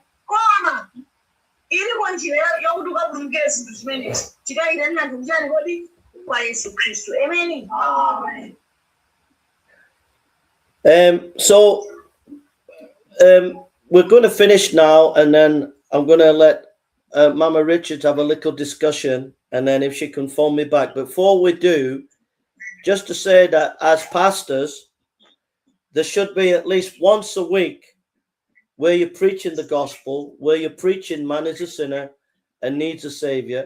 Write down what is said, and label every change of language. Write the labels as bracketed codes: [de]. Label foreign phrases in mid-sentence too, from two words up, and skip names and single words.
[ny] Koma ilipo njira yokuti ukapulumukire zinthu zimenezi. Tikayita ndi anthu kuchani kodi kwa Yesu Kristu. Amen. [en] So we're going to finish now, and then I'm going to let Mama Richards have a little discussion, and then if she can phone me back. Before we do, just to say that as pastors, there should be at least once a week where you're preaching the gospel, where you're preaching man is a sinner and needs a savior.